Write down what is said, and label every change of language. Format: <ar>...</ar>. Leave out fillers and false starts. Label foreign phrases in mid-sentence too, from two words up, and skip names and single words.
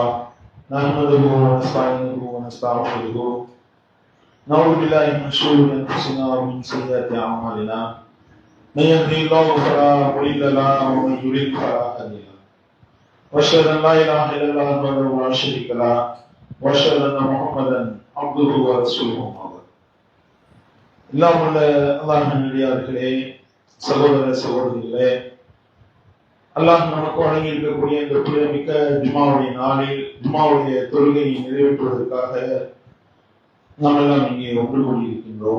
<ar>نحمده ونستعينه ونستغفره نعوذ بالله من شرور أنفسنا ومن سيئات أعمالنا من يهده الله فلا مضل له ومن يضلل فلا هادي له وأشهد أن لا إله إلا الله وحده لا شريك له وأشهد أن محمدا عبده ورسوله</ar> <ta>எல்லாம் உள்ள அல்லாஹ்வின் நல்லடியார்களே சகோதர சகோதரிகளே அல்லாஹ் நமக்கு வழங்கி இருக்கக்கூடிய இந்த புனிதமிக்க ஜும்மாவுடைய நாளில் ஜும்மாவுடைய தொழுகையை நிறைவேற்றுவதற்காக நாம் எல்லாம் இங்கே ஒன்று கூடியிருக்கின்றோம்.</ta>